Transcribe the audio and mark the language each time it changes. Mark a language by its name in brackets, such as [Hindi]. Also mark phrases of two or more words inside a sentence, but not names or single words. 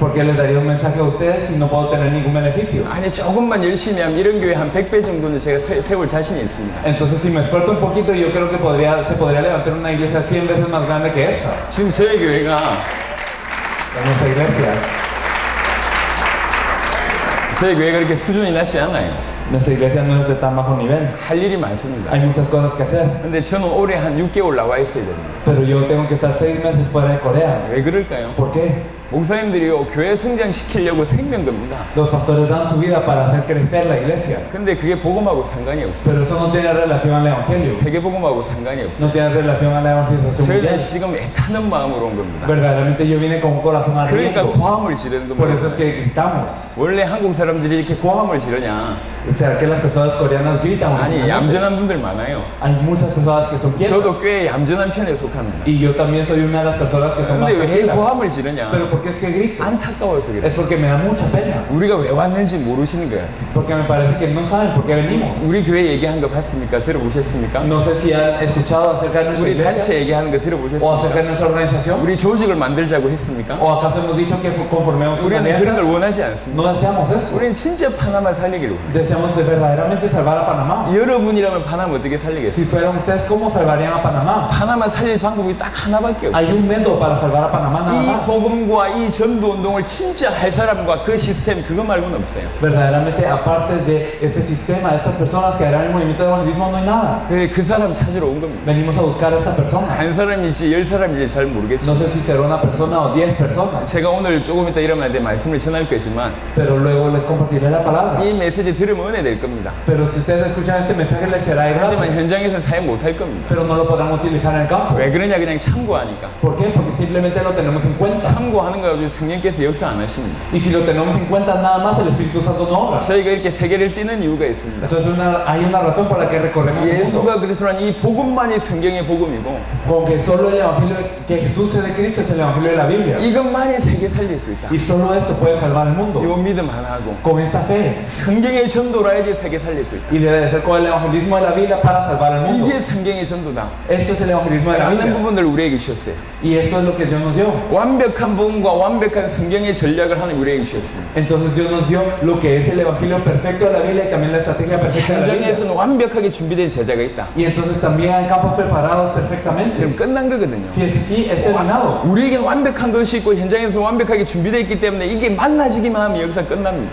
[Spanish] Porque les daría un mensaje a ustedes si no puedo tener ningún beneficio. [Korean] 아니 조금만 열심히 하면 이런 교회 한 100배 정도는 제가 세울 자신이 있습니다. [Spanish] Entonces, si me esfuerzo un poquito, yo creo que se podría levantar una iglesia 100 veces más grande que esta. [Korean] 지금 저희 교회가 [Spanish] En nuestra iglesia. [Korean] 저희 교회가 그렇게 수준이 낮지 않아요. [Spanish] Nuestra iglesia no es de tan bajo nivel. [Korean] 할 일이 많습니다. [Spanish] Hay muchas cosas que hacer. [Korean] 근데 저는 올해 한 6개월 나와 있어야 됩니다. [Spanish] Pero yo tengo que estar 6 meses fuera de Corea. [Korean] 왜 그럴까요? [Spanish] ¿Por qué? [Korean] 목사님들이요 교회 성장시키려고 생명 겁니다. [Spanish] Los pastores dan su vida para hacer crecer la iglesia. [Korean] 근데 그게 복음하고 상관이 없어요. [Spanish] Pero eso no tiene relación al evangelio. [Korean] 세계복음하고 상관이 없어요. [Spanish] No tiene relación a la evangelización [Korean] 저희는 [Spanish] mundial. [Korean] 지금 애타는 마음으로 온 겁니다. [Spanish] Verdaderamente yo vine con un corazón [Korean] 그러니까 [Spanish] ardiente. [Korean] 고함을 지르는 [Spanish] Por eso [Korean] 겁니다. [Spanish] es que gritamos. [Korean] 원래 한국 사람들이 이렇게 고함을 지르냐? [Spanish] ¿Será que las personas coreanas gritan? [Korean] 아니 얌전한 분들 많아요. [Spanish] Hay muchas personas que son quietas. [Korean] 저도 꽤 얌전한 편에 속합니다. [Spanish] Y yo también soy una de las personas que son más [Korean] 근데 왜 [Spanish] tranquilas. [Korean] 고함을 지르냐? [Spanish] Pero ¿por qué es que grito? [Korean] 안타까워서 그래. [Spanish] Es porque me da mucha pena. [Korean] 우리가 왜 왔는지 모르시는 거야. [Spanish] Porque me parece que no saben por qué venimos. [Korean] 우리 교회 얘기한 거 봤습니까? 들어보셨습니까? [Spanish] No sé si han escuchado acerca de nuestra [Korean] 우리 [Spanish] iglesia [Korean] 단체 얘기하는 거 [Spanish] o [Korean] 들어보셨습니까? [Spanish] acerca de nuestra organización. [Korean] 우리 조직을 만들자고 했습니까? [Spanish] ¿O acaso hemos dicho que conformemos una [Korean] 우리는 그런 걸 [Spanish] alianza? [Korean] 원하지 않습니다. [Spanish] No deseamos esto. [Korean] 우리는 진짜 파나마 살리기를 원해요. [Spanish] Deseamos verdaderamente salvar a Panamá. [Korean] 여러분이라면 파나마 어떻게 살리겠어요? [Spanish] Si fueran ustedes, ¿cómo salvarían a Panamá? [Korean] 파나마 살릴 방법이 딱 하나밖에 [Spanish] Hay [Korean] 없어요. [Spanish] un método para salvar a Panamá nada [Korean] 이 [Spanish] más. [Korean] 복음과 이 전도 운동을 진짜 할 사람과 그 시스템 그거 말고는 없어요. [Spanish] Verdaderamente, aparte de este sistema, de estas personas que harán el movimiento de evangelismo, no hay nada. [Korean] 그래 그 사람 찾으러 온 겁니다. [Spanish] Venimos a buscar a esta persona. [Korean] 한 사람인지 10사람인지 잘 모르겠죠. [Spanish] No sé si será una persona o 10 personas, [Korean] 제가 오늘 조금 이따 여러분한테 말씀을 전할 거지만 [Spanish] pero luego les compartiré la palabra. [Korean] 이 메시지 들으면 은혜 될 겁니다. [Spanish] Pero si ustedes escuchan este mensaje, les será de [Korean] 하지만 [Spanish] gracia, [Korean] 현장에서 사용 못할 겁니다. [Spanish] pero no lo podrán utilizar en el campo. [Korean] 왜 그러냐 그냥 참고하니까. [Spanish] ¿Por qué? Porque simplemente lo tenemos en cuenta. [Korean] 참고하는 거 가지고 성령께서 역사 안 하십니다. [Spanish] Y si lo tenemos en cuenta, nada más el Espíritu Santo no obra. [Korean] 저희가 이렇게 세계를 뛰는 이유가 있습니다. [Spanish] Entonces hay una razón por la que recorremos el mundo. [Korean] 예수가 그리스도란 이 복음만이 성경의 복음이고 [Spanish] Con que solo el Evangelio que Jesús es de Cristo es el Evangelio de la Biblia. [Korean] 이것만이 세계 살릴 수 있다. [Spanish] Y solo esto puede salvar el mundo. [Korean] 이 믿음 하나하고 [Spanish] Con esta fe. [Korean] 성경의 전도로 해야지 세계 살릴 수 있다. [Spanish] Y debe de ser con el evangelismo de la Biblia para salvar el mundo. [Korean] 이게 성경의 전도다. [Spanish] Esto es el evangelismo de la [Korean] 라는 [Spanish] Biblia. [Korean] 부분들 우리에게 주셨어요. [Spanish] Y esto es lo que Dios nos dio. [Korean] 완벽한 복음과 완벽한 성경의 전략을 하나님 우리에게 주셨습니다. [Spanish] Entonces Dios nos dio lo que es el evangelio perfecto de la Biblia y también la estrategia perfecta de la Biblia. [Korean] 현장에서는 완벽하게 준비된 제자가 있다. [Spanish] Y entonces también hay campos preparados perfectamente. [Korean] 그럼 끝난 거거든요. [Spanish] Si es así, es terminado. [Korean] 우리에게는 완벽한 것이 있고 현장에서 완벽하게 준비되어 있기 때문에 이게 만나지기만 하면 여기서 끝납니다.